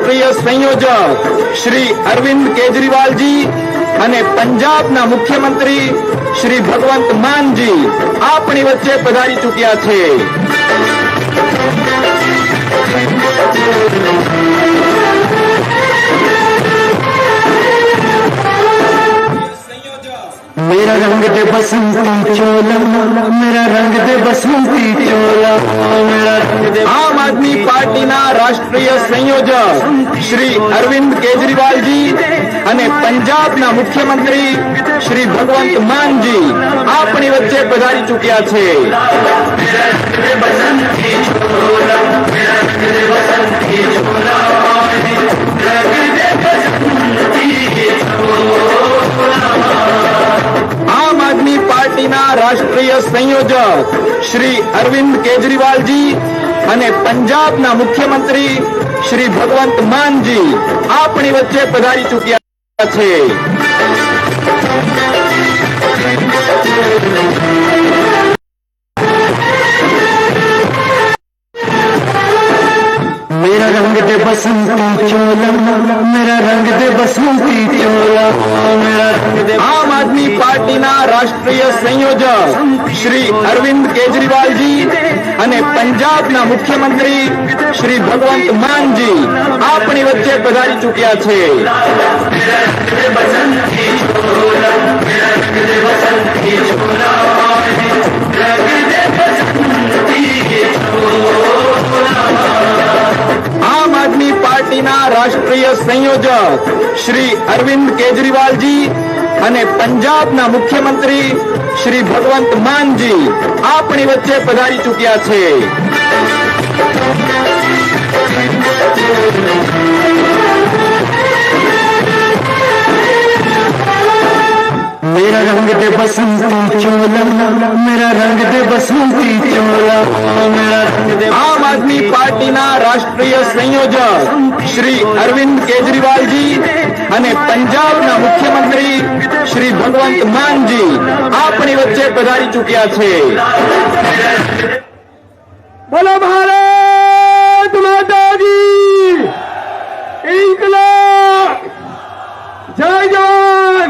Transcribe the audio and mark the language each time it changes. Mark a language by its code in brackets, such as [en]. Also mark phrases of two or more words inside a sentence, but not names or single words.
[gu] સંયોજક શ્રી અરવિંદ કેજરીવાલજી અને પંજાબના મુખ્યમંત્રી શ્રી ભગવંત માનજી આપણી વચ્ચે પધારી ચૂક્યા છે. [hi] मेरा रंग दे बसंती चोला, मेरा रंग दे बसंती चोला, मेरा रंग दे. [gu] આમ આદમી પાર્ટીના રાષ્ટ્રીય સંયોજક શ્રી અરવિંદ કેજરીવાલજી અને પંજાબના મુખ્યમંત્રી શ્રી ભગવંત માનજી આપણી વચ્ચે પધારી ચૂક્યા છે. આમ આદમી પાર્ટીના રાષ્ટ્રીય સંયોજક શ્રી અરવિંદ કેજરીવાલજી અને પંજાબના મુખ્યમંત્રી શ્રી ભગવંત માનજી આપણી વચ્ચે પધારી ચૂક્યા છે. [hi] मेरा रंग दे बसंती चोला, मेरा रंग दे बसंती चोला, मेरा रंग दे. [gu] આમ આદમી પાર્ટીના રાષ્ટ્રીય સંયોજક શ્રી અરવિંદ કેજરીવાલજી અને પંજાબના મુખ્યમંત્રી શ્રી ભગવંત માનજી આપણી વચ્ચે પધારી ચૂક્યા છે. આમ આદમી પાર્ટીના રાષ્ટ્રીય સંયોજક શ્રી અરવિંદ કેજરીવાલજી અને પંજાબના મુખ્યમંત્રી શ્રી ભગવંત માનજી આપણી વચ્ચે પધારી ચૂક્યા છે. [hi] मेरा रंग दे बसंती चोला, मेरा रंग दे बसंती चोला, मेरा रंग दे. [gu] આમ આદમી પાર્ટીના રાષ્ટ્રીય સંયોજક શ્રી અરવિંદ કેજરીવાલજી અને પંજાબના મુખ્યમંત્રી શ્રી ભગવંત માનજી આપણી વચ્ચે પધારી ચૂક્યા છે. [hi] बोलो भारत माता की इंक़लाब, जय जवान.